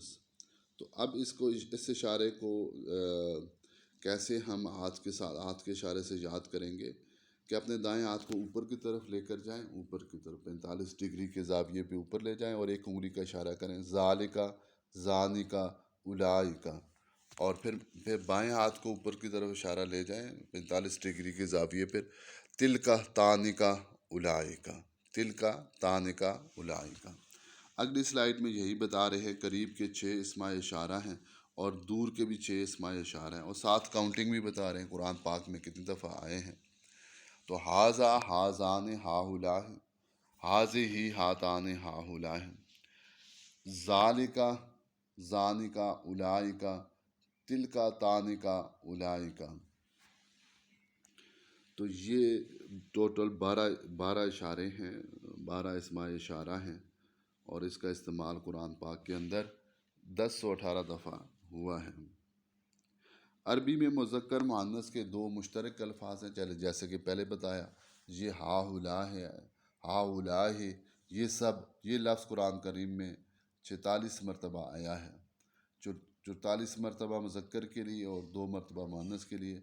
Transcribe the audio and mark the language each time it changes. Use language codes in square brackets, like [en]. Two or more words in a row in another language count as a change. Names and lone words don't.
[ur] تو اب اس اشارے کو کیسے ہم ہاتھ کے اشارے سے یاد کریں گے کہ اپنے دائیں ہاتھ کو اوپر کی طرف لے کر جائیں، اوپر کی طرف 45 ڈگری کے زاویے پہ اوپر لے جائیں اور ایک انگلی کا اشارہ کریں [ar] ذالکا، ذانکا، اولئکا، [ur] اور پھر بائیں ہاتھ کو اوپر کی طرف اشارہ لے جائیں 45 ڈگری کے زاویے پر، [ar] تلکا، تانکا، اولئکا، تلکا، تانکا، اولئکا۔ [ur] اگلی سلائیڈ میں یہی بتا رہے ہیں، قریب کے 6 اسماء اشارہ ہیں اور دور کے بھی 6 اسماء اشارہ ہیں، اور ساتھ کاؤنٹنگ بھی بتا رہے ہیں قرآن پاک میں کتنی دفعہ آئے ہیں۔ [ar] تو حاذا، حاذان، ہاؤلا، حاذہ، ہاتان، ہاؤلا، ذالکا، ذانکا، اولئکا، تلکا، تانکا، اولئکا۔ [ur] تو یہ ٹوٹل 12 اشارے ہیں، 12 اسماء اشارہ ہیں، اور اس کا استعمال قرآن پاک کے اندر 1018 دفعہ ہوا ہے۔ عربی میں مذکر مؤنث کے 2 مشترک الفاظ ہیں، جیسے کہ پہلے بتایا، یہ ہاؤلا ہے، ہاؤلا ہے، یہ لفظ قرآن کریم میں 46 مرتبہ آیا ہے، 44 مرتبہ مذکر کے لیے اور 2 مرتبہ مؤنث کے لیے۔